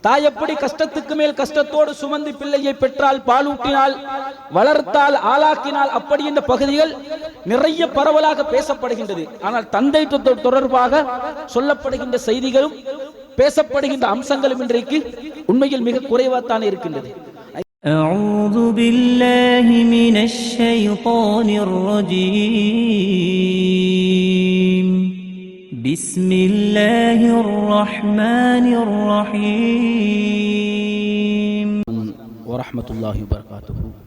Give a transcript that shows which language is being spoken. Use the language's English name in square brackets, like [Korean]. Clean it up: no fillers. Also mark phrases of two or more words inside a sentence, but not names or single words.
[Tamil] தாய் எப்படி கஷ்டத்துக்கு மேல் கஷ்டத்தோடு சுமந்து பிள்ளையை பெற்றால், பாலூட்டினால், வளர்த்தால், ஆளாக்கினால், அப்படி என்ற பகுதிகள் நிறைய பரவலாக பேசப்படுகின்றது. ஆனால் தந்தை தொடர்பாக சொல்லப்படுகின்ற செய்திகளும் பேசப்படுகின்ற அம்சங்களும் இன்றைக்கு உண்மையில் மிக குறைவாகத்தான் இருக்கின்றது. [Arabic] أعوذ بالله من الشيطان الرجيم بسم الله الرحمن الرحيم ورحمة الله وبركاته.